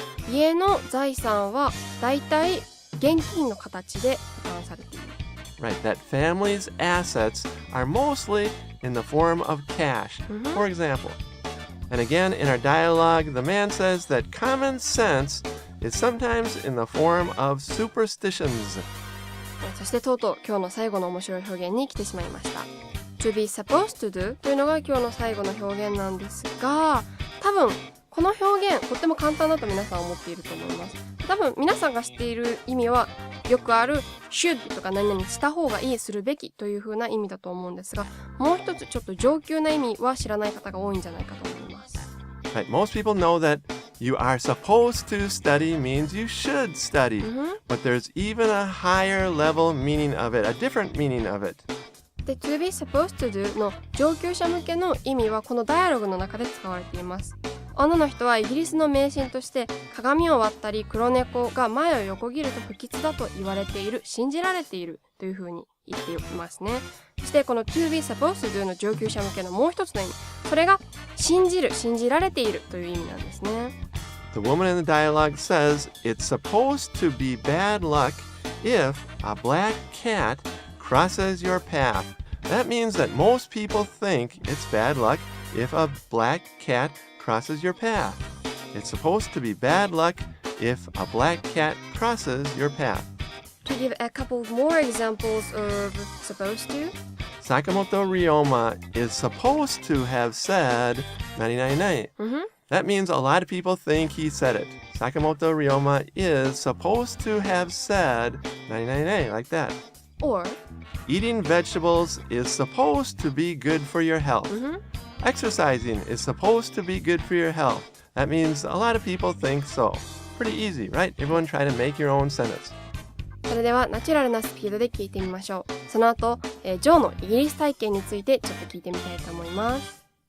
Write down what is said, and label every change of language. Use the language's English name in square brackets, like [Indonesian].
[Japanese] 家の財産はだいたい現金の形で保管されている。 [English] Right, that family's assets are mostly in the form of cash. For example, and again in our dialogue, the man says that common sense is sometimes in the form of superstitions. [Japanese] そしてとうとう今日の最後の面白い表現に来てしまいました。 [English] To be supposed to do [Japanese] というのが今日の最後の表現なんですが、多分この表現とっても簡単だと皆さん思っていると思います。多分皆さんが知っている意味はよくある should とか何々した方がいい、するべきという風な意味だと思うんですが、もう一つちょっと上級な意味は知らない方が多いんじゃないかと思います。 [English] Right, most people know that you are supposed to study means you should study, but there's even a higher level meaning of it, a different meaning of it. [Japanese] で [English] to be supposed to do [Japanese] の上級者向けの意味はこのダイアログの中で使われています。女の人はイギリスの迷信として鏡を割ったり黒猫が前を横切ると不吉だと言われている、信じられているというふうに言っていますね。そしてこの [English] to be supposed to do [Japanese] の上級者向けのもう一つの意味、それが信じる、信じられているという意味なんですね。 [English] The woman in the dialogue says it's supposed to be bad luck if a black cat crosses your path. That means that most people think it's bad luck if a black cat crosses your path. It's supposed to be bad luck if a black cat crosses your path. To give a couple more examples of supposed to, Sakamoto Ryoma is supposed to have said 999. That means a lot of people think he said it. Sakamoto Ryoma is supposed to have said 999, like that. or Eating vegetables is supposed to be good for your health. Exercising is supposed to be good for your health. That means a lot of people think so. Pretty easy, right? Everyone try to make your own sentence. [Japanese] それではナチュラルなスピードで聞いてみましょう。その後、ジョーのイギリス体験についてちょっと聞いてみたいと思います。